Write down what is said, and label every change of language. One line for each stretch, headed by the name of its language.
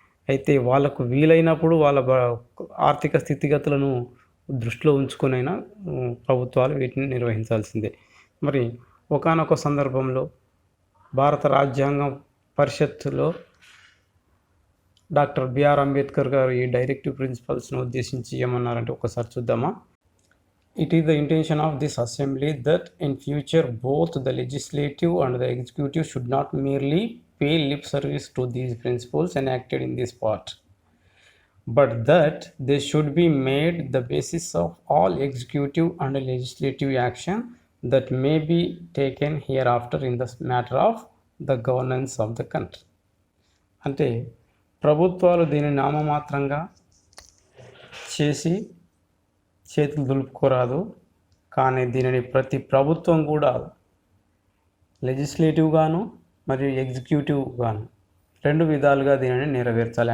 Telugu: అయితే వాళ్ళకు వీలైనప్పుడు వాళ్ళ ఆర్థిక స్థితిగతులను దృష్టిలో ఉంచుకొనైనా ప్రభుత్వాలు వీటిని నిర్వహించాల్సిందే. మరి ఒకానొక సందర్భంలో భారత రాజ్యాంగ పరిషత్తులో డాక్టర్ బిఆర్ అంబేద్కర్ గారు ఈ డైరెక్టివ్ ప్రిన్సిపల్స్ను ఉద్దేశించి ఏమన్నారంటే ఒకసారి చూద్దామా.
English: It is the intention of this assembly that in future both the legislative and the executive should not merely pay lip service to these principles enacted in this part, but that they should be made the basis of all executive and legislative action that may be taken hereafter in the matter of the governance of the country.
Telugu: అంటే ప్రభుత్వాలు దీని నామమాత్రంగా చేసి చేతులు దులుపుకోరాదు, కానీ దీనిని ప్రతి ప్రభుత్వం కూడా లెజిస్లేటివ్గాను మరియు ఎగ్జిక్యూటివ్గాను రెండు విధాలుగా దీనిని నెరవేర్చాలి.